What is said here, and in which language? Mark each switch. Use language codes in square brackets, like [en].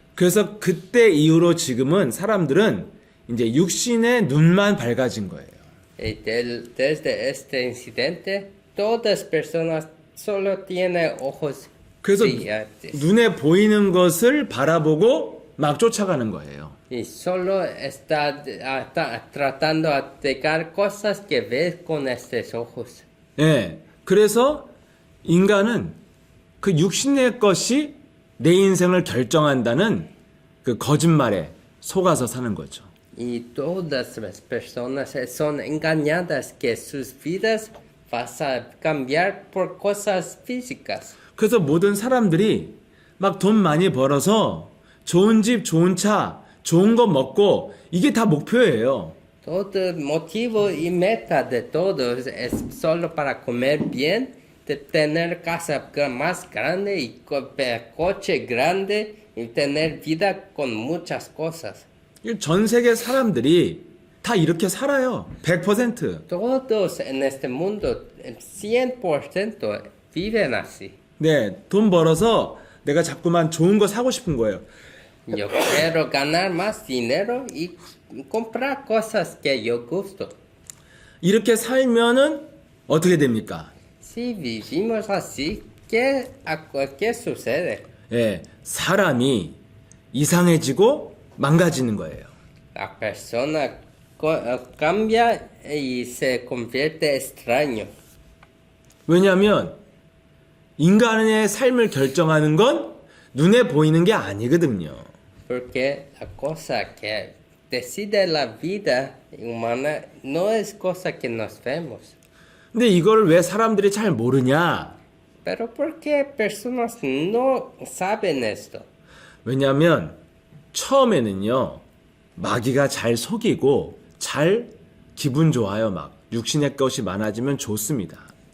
[ko] 그래서 그때 이후로 지금은 사람들은 이제 육신의 눈만 밝아진 거예요. [es] Y desde este incidente, todas personas solo tienen ojos [ko] 그래서 [es] brillantes. [ko] 눈에 보이는 것을 바라보고 막 쫓아가는 거예요. [es] Y solo está tratando de atacar cosas que ves con estos ojos. [ko] 예. 그래서 인간은 그 육신의 것이 내 인생을 결정한다는 그 거짓말에 속아서 사는 거죠. [es] Y todas las personas son engañadas que sus vidas vas a cambiar por cosas físicas. [ko] 그래서 모든 사람들이 막 돈 많이 벌어서 좋은 집, 좋은 차, 좋은 거 먹고 이게 다 목표예요. [es] Todo el motivo y meta de todos es solo para comer bien, de tener casa más grande y coche grande y tener vida con muchas cosas. [ko] 전 세계 사람들이 다 이렇게 살아요. 100%. [es] Todos en este mundo, el 100% viven así. [ko] 네, 돈 벌어서 내가 자꾸만 좋은 거 사고 싶은 거예요. [es] Yo quiero ganar más dinero y comprar cosas que yo gusto. [ko] 이렇게 살면은 어떻게 됩니까? [es] Si vivimos así, ¿qué sucede? [ko] 예, 사람이 이상해지고 망가지는 거예요. [es] La persona cambia y se convierte extraño. [ko] 왜냐하면 인간의 삶을 결정하는 건 눈에 보이는 게 아니거든요. [es] Porque la cosa que decide la vida humana no es cosa que nos vemos. [ko] 근데 이걸 왜 사람들이 잘 모르냐? [es] Pero ¿por qué personas no saben esto? [ko] 왜냐하면 처음에는요 마귀가 잘 속이고 잘 기분 좋아요. 막 육신의 것이 많아지면 좋습니다.